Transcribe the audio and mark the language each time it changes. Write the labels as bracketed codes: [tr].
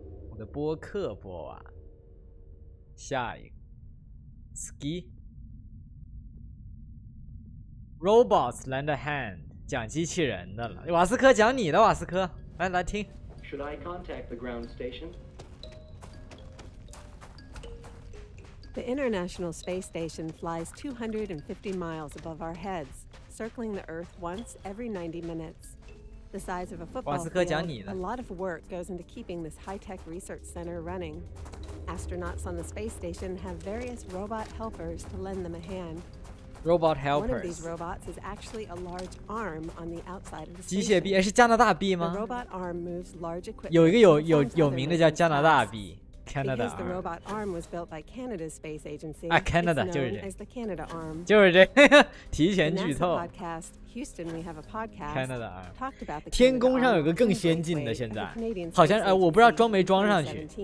[zh] 我的播客播完，下一个 [en] Ski Robots lend a hand， [zh] 讲机器人的了。瓦斯科讲你的，瓦斯科，来听。 [en] Should I contact the ground station? The International Space Station flies 250 miles above our heads, circling the Earth once every 90 minutes. The size of a football field, a lot of work goes into keeping this high-tech research center running. Astronauts on the space station have various robot helpers to lend them a hand. Robot helpers. One of these robots is actually a large arm on the outside of the station. [zh] 机械臂，是加拿大臂吗？ [en] The robot arm moves large equipment. [zh] 有一个有名的叫加拿大臂。 [en] Because the robot arm was built by Canada's space agency, Canada it's known as the Canada arm. [zh] 就是这，提前剧透。 [en] Houston, we have a podcast. Canada talked about the [zh] 天宫上有个更先进的，现在好像我不知道装没装上去。